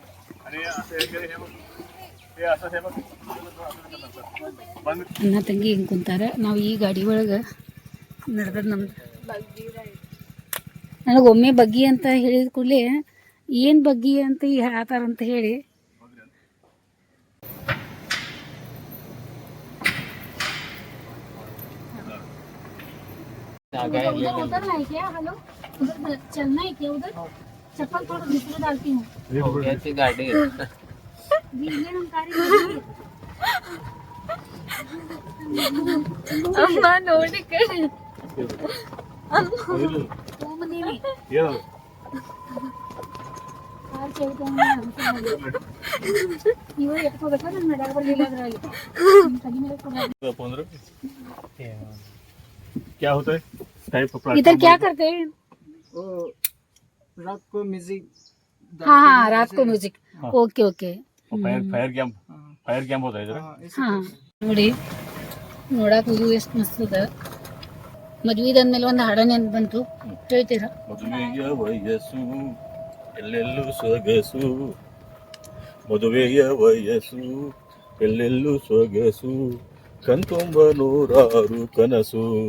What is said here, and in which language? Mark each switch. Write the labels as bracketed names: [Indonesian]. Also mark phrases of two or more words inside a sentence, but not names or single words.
[Kannada] ಅಣ್ಣ ತಂಗಿ ಹಿಂಗೆ ಕುಂತಾರೆ. ನಾವು ಈ ಗಾಡಿ ಒಳಗೆ ನಡೆದದ್ದು ನಮ್ದು. ನನಗೊಮ್ಮೆ ಬಗ್ಗಿ ಅಂತ ಹೇಳಿದ ಕೂಡಲೇ ಏನು ಬಗ್ಗಿ ಅಂತ ಈ ಹೇಳ್ತಾರಂತ ಹೇಳಿ [Hindi] उधर है क्या? हेलो, उधर चलना है क्या? उधर चप्पल थोड़ा दूसरे डालती हूँ. ऐसी गाड़ी [Kannada] अम्मा ನೋಡಿ ಕಡೆ ನೀವು ಎತ್ಕೋಬೇಕಾ? ನಾನು ನಡೆಯಕ್ಕೆ ಬರಲಿಲ್ಲ ಅದ್ರಲ್ಲಿ. [Hindi] क्या होता है [English] type of [Hindi] इधर क्या करते हैं? रात को म्यूजिक. हाँ रात को म्यूजिक. [English] okay okay. fire camp [Hindi] होता है इधर. [Kannada] ಹಾಂ ನೋಡಿ, ನೋಡಕ್ಕೆ ಇದು ಎಷ್ಟು ಮಸ್ತ್ ಅದ. ಮದ್ವಿದಂದ್ಮೇಲೆ ಒಂದು ಹಾಡ ನೆನ್ಪು ಬಂತು, ಹೇಳ್ತೀರಾ? ಮದುವೆಯ ವಯಸ್ಸು ಎಲ್ಲೆಲ್ಲೂ ಸೊಗಸು, ಮದುವೆಯ ವಯಸ್ಸು ಎಲ್ಲೆಲ್ಲೂ ಸೊಗಸು, ಕಣ್ತುಂಬ ನೂರಾರು ಕನಸು.